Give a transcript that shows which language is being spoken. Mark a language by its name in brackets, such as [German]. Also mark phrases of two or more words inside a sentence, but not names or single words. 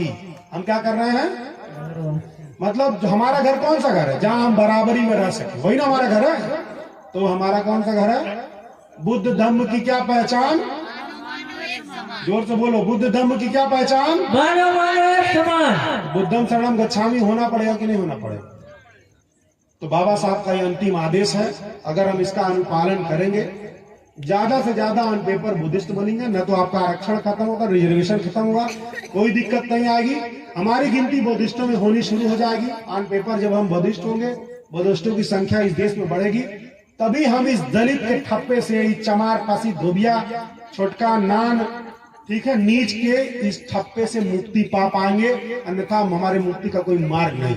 [Hindi] हम क्या कर रहे हैं, मतलब जो हमारा घर कौन सा घर है, जहां हम बराबरी में रह सके, वही ना हमारा घर है। तो हमारा कौन सा घर है, बुद्ध धम्म की क्या पहचान, जोर से बोलो, बुद्ध धम्म की क्या पहचान, मानव मानव एक समान। [Pali] बुद्धम शरणम गच्छामि [Hindi] होना पड़ेगा कि नहीं होना पड़ेगा। तो बाबा साहब का ये अंतिम आदेश है, अगर हम इसका अनुपालन करेंगे, ज्यादा से ज्यादा [English] on paper [Hindi] बुद्धिस्ट बनेंगे, न तो आपका आरक्षण खत्म होगा, रिजर्वेशन खत्म होगा, कोई दिक्कत नहीं आएगी। हमारी गिनती बुद्धिस्टों में होनी शुरू हो जाएगी। [English] on paper [Hindi] जब हम बुद्धिस्ट होंगे, बुद्धिस्टों की संख्या इस देश में बढ़ेगी, तभी हम इस दलित के ठप्पे से, इस चमार पासी धोबिया छोटका नान, ठीक है, नीच के इस ठप्पे से मुक्ति पा पाएंगे, अन्यथा हमारे मुक्ति का कोई मार्ग नहीं।